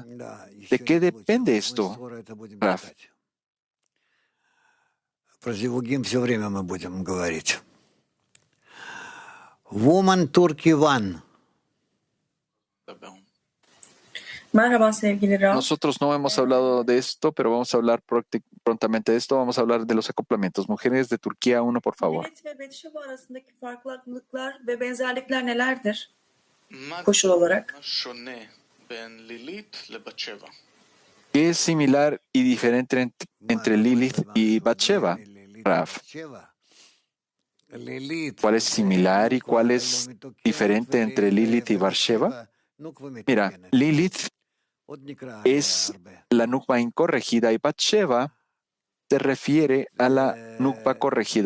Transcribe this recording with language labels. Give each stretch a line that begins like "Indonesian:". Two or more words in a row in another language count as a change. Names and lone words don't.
Spanish: ¿De qué depende esto, Raf?
English: Woman Turkey One.
Turkish: Merhaba sevgili Raf.
Spanish: Nosotros no hemos hablado de esto, pero vamos a hablar prontamente de esto. Vamos a hablar de los acoplamientos. Mujeres de Turquía 1, por favor.
Turkish: Lilith ve Betşeva arasındaki farklılıklar ve benzerlikler nelerdir? Koşul olarak.
Spanish: ¿Qué es similar y diferente entre Lilith y Batsheva, Raf? ¿Cuál es similar y cuál es diferente entre Lilith y Batsheva? Mira, Lilith es la nukva incorregida y Batsheva se refiere a la nukva corregida.